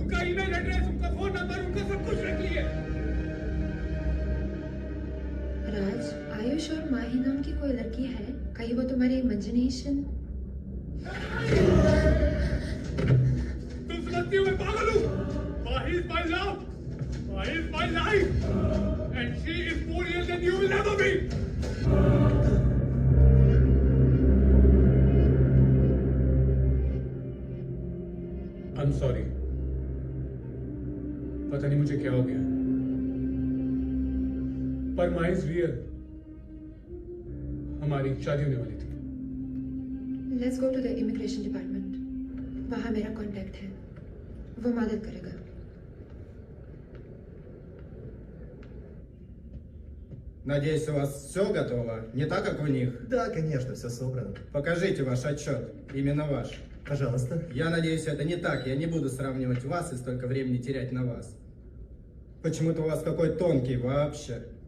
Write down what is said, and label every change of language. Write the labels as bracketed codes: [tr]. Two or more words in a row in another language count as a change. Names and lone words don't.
[hi] उनका ईमेल एड्रेस, उनका फोन नंबर, उनका सब कुछ रख लिया। राज, आयुष और माही नाम की कोई लड़की है? कहीं वो तुम्हारी इमेजिनेशन? तुम समझती हो मैं पागल हूँ? [en] Mahi is my love, Mahi is my life, and she is more real than you will never be. I am sorry, [hi] पता नहीं मुझे क्या हो गया, पर [en] Mahi is real. [hi] हमारी शादी होने वाली थी। [en] Let's go to the immigration department. [hi] वहाँ मेरा कांटेक्ट है, वो मदद करेगा। [ru] Надеюсь, у вас все готово? Не так, как у них? Да, конечно, все собрано. Покажите ваш отчет. Именно ваш. Пожалуйста. Я надеюсь, это не так. Я не буду сравнивать вас и столько времени терять на вас. Почему-то у вас какой тонкий вообще.